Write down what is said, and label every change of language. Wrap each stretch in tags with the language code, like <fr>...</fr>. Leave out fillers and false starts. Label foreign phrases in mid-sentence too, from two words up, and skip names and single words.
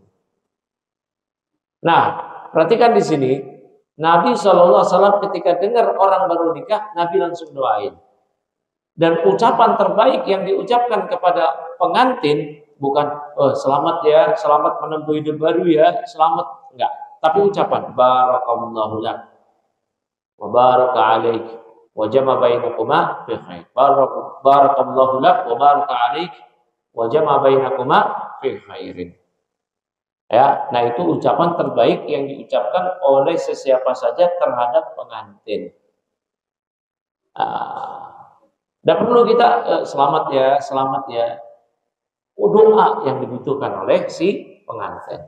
<id>Nah, perhatikan di sini, Nabi SAW ketika dengar orang baru nikah, Nabi langsung doain. Dan ucapan terbaik yang diucapkan kepada pengantin bukan selamat ya, selamat menempuh hidup baru ya, selamat, enggak. Tapi ucapan</id> <ar>بارك الله لك وبارك عليك وجمع بينكما في خير. بارك الله لك وبارك عليك وجمع بينكما في خير.</ar> <id>Ya, nah itu ucapan terbaik yang diucapkan oleh sesiapa saja terhadap pengantin. Dan perlu kita selamat ya. Doa yang dibutuhkan oleh si pengantin.</id>